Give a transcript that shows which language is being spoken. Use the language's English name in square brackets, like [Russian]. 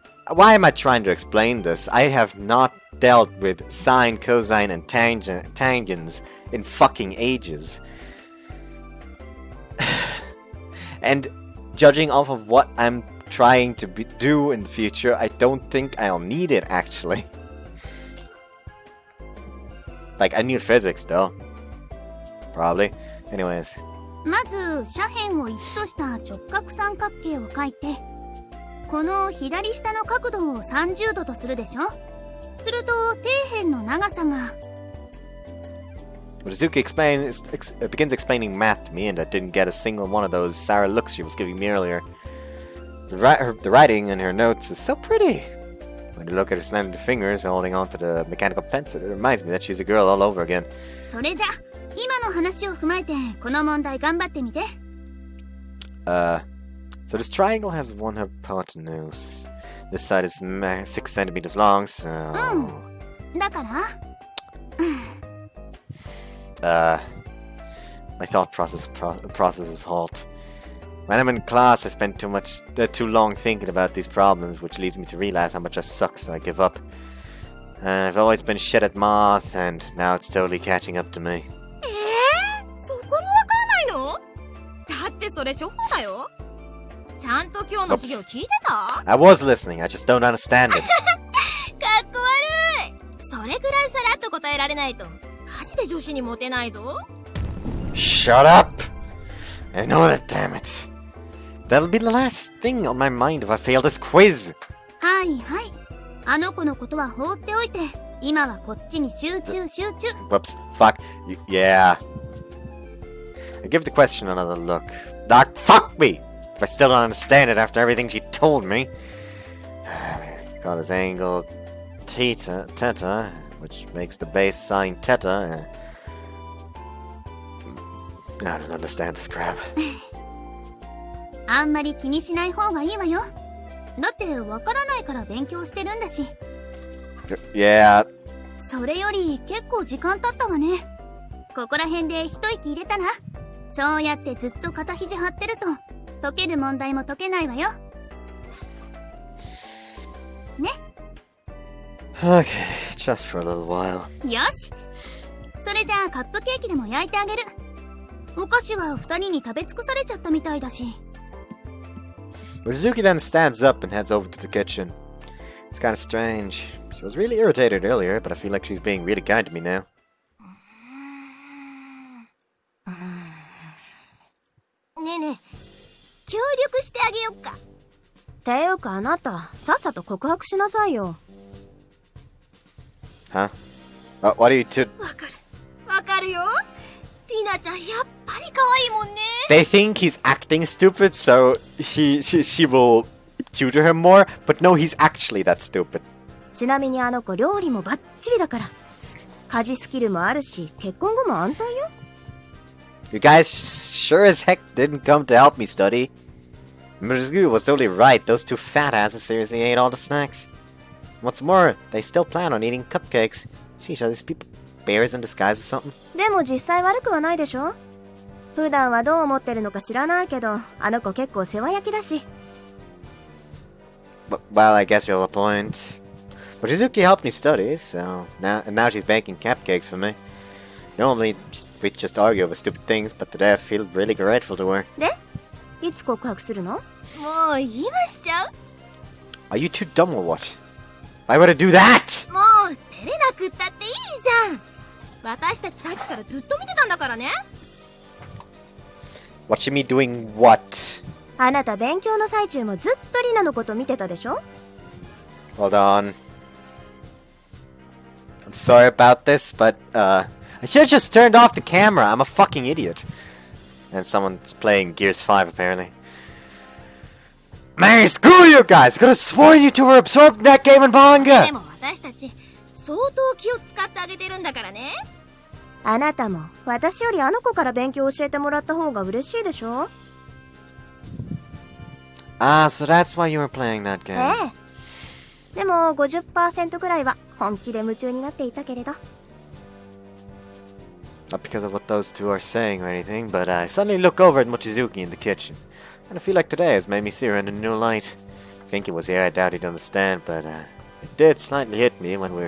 [English] Why am I trying to explain this? I have not dealt with sine, cosine, and tangents in fucking ages. And judging off of what I'm trying to do in the future, I don't think I'll need it, actually. Like, I need physics, though. Probably. Anyways. [Japanese] まず斜辺を1とした直角三角形を描いて、この左下の角度を30度とするでしょ。すると底辺の長さが [English] Rizuki begins explaining math to me, and I didn't get a single one of those sour looks she was giving me earlier. The writing in her notes is so pretty. When you look at her slanted fingers holding onto the mechanical pencil, it reminds me that she's a girl all over again. [Japanese] それじゃ今の話を踏まえてこの問題頑張ってみて。 [English] So this triangle has one hypotenuse. This side is 6 centimeters long, so... [Japanese] だから [English] my thought processes halt. When I'm in class, I spend too long thinking about these problems, which leads me to realize how much I suck, so I give up. I've always been shit at math, and now it's totally catching up to me. [Japanese] そこもわかんないの？だってそれ初歩だよ。ちゃんと今日の授業聞いてた？ [English] I was listening, I just don't understand it. [Japanese] かっこ悪い。それぐらいさらっと答えられないとマジで女子にモテないぞ。 [English] Shut up! I know that, damn it. That'll be the last thing on my mind if I fail this quiz. [Japanese] はいはい。あの子のことは放っておいて、今はこっちに集中。 [English] Whoops. Fuck. Yeah. I give the question another look. Doc, fuck me! If I still don't understand it after everything she told me. Got his angle theta, which makes the base sine theta. I don't understand this crap. [Japanese] あんまり気にしない方がいいわよ。だってわからないから勉強してるんだし。 [English] Yeah. [Japanese] それより結構時間経ったわね。ここら辺で一息入れたら、そうやってずっと肩肘張ってると解ける問題も解けないわよ。ね。 [English] Okay, just for a little while. [Japanese] よし。それじゃあカップケーキでも焼いてあげる。お菓子は二人に食べ尽くされちゃったみたいだし。 [English] Rizuki then stands up and heads over to the kitchen. It's kind of strange. She was really irritated earlier, but I feel like she's being really kind to me now. [Japanese] ねえねえ、協力してあげよっか。ていうかあなた、さっさと告白しなさいよ。 [English] Huh? What are you two? [Japanese] わかるよ。リナちゃんやっぱり可愛いもんね。 [English] They think he's acting stupid, so she will tutor him more, but no, he's actually that stupid. [Japanese] ちなみにあの子料理もバッチリだから。家事スキルもあるし、結婚後も安泰よ。 [English] You guys sure as heck didn't come to help me study. Mizugu was totally right. Those two fat asses seriously ate all the snacks. What's more, they still plan on eating cupcakes. Sheesh, are these people bears in disguise or something? [Japanese] でも実際悪くはないでしょ。普段はどう思ってるのか知らないけど、あの子結構世話焼きだし。 [English] Well, I guess you have a point. But Shizuki helped me study, so now she's baking cupcakes for me. Normally, we just argue over stupid things, but today I feel really grateful to her. [Japanese] で、いつ告白するの？もう今しちゃう？ [English] Are you too dumb or what? Why would I do that? [Japanese] もう照れなくったっていいじゃん。私たちさっきからずっと見てたんだからね。 [English] Watching me doing what? [Japanese] あなた勉強の最中もずっとリナのこと見てたでしょ？ [English] Hold on. I'm sorry about this, but, I should have just turned off the camera. I'm a fucking idiot. And someone's playing Gears 5, apparently. Man, screw you guys! I could have sworn you two were absorbed in that game and [Japanese] で [English] manga! [Japanese] も私たち相当気を使ってあげてるんだからね。あなたも私よりあの子から勉強を教えてもらった方が嬉しいでしょ？ [English] Ah, so that's why you were playing that game. [Japanese] ええ。でも 50% くらいは本気で夢中になっていたけれど。 [English] Not because of what those two are saying or anything, but I suddenly look over at Mochizuki in the kitchen. And I feel like today has made me see her in a new light. If Genki was here, I doubt he'd understand, but it did slightly hit me when we were